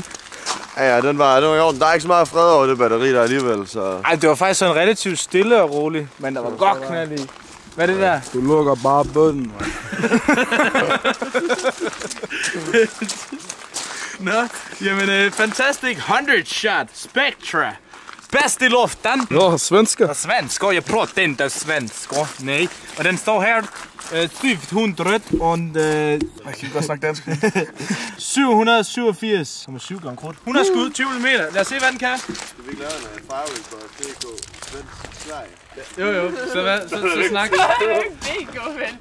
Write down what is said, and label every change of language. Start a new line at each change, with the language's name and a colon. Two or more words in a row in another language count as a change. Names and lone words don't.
Danish: Ja, den var i orden. Der er ikke så meget fred over det batteri der alligevel, så... Ej, det var faktisk sådan relativt stille og roligt, men der var godt knald i. Hvad er det der? Du lukker bare bønnen, mand. Nå, jamen
English: fantastic 100 shot Spectra.
Swedish: Bäst i luften. Ja, svenska. Svensk, jag pratar inte svenska.
Danish: Nej. Og den står her 700 og... Jeg kan godt snakke dansk. 787,7 gram krudt. 100 skud, 20 mm. Lad os se, hvad den kan. Skal vi ikke lave en firing på DK? Svensk Sverige? Jo, så snak. DK, vel?